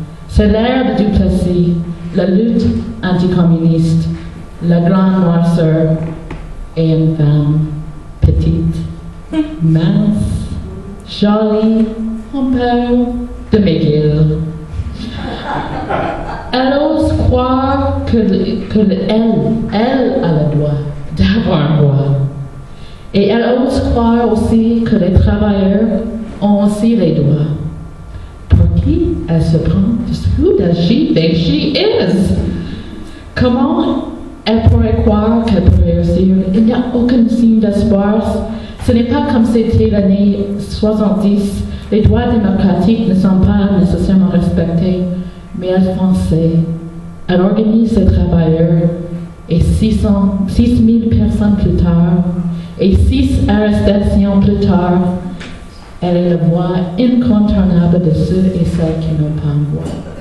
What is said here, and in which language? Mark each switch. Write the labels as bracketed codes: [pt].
[fr] C'est l'ère de Duplessis, la lutte anticommuniste, la grande noirceur, et une femme petite, mince, jolie, un peu de McGill. Elle ose croire elle a le droit d'avoir un droit. Et elle ose croire aussi que les travailleurs ont aussi les droits. Pour qui elle se prend? [en] Who does she think she is? [fr] Comment elle pourrait croire qu'elle pourrait réussir? Il n'y a aucun signe d'espoir. Ce n'est pas comme c'était l'année 70. Les droits démocratiques ne sont pas nécessairement respectés, mais elle pensait. Elle organise les travailleurs et 6 000 personnes plus tard, et 6 arrestations plus tard, elle est la voix incontournable de ceux et celles qui n'ont pas une voix.